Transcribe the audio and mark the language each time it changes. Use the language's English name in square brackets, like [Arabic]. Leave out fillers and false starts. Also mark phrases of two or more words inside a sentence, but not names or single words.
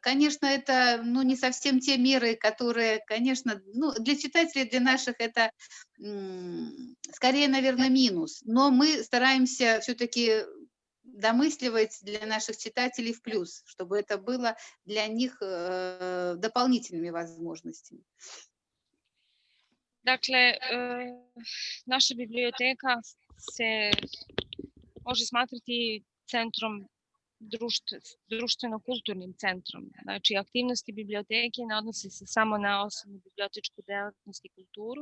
[Russian] Конечно, это, ну, не совсем те меры, которые, конечно, ну, для читателей, для наших это скорее, наверное, минус. Но мы стараемся все-таки домысливать для наших читателей в плюс, чтобы это было для них дополнительными возможностями. [Serbian] Dakle, naša biblioteka se može smatrati centrom društveno-kulturnim centrom. Znači, aktivnosti biblioteke ne odnose se samo na osnovnu bibliotečku delatnost i kulturu.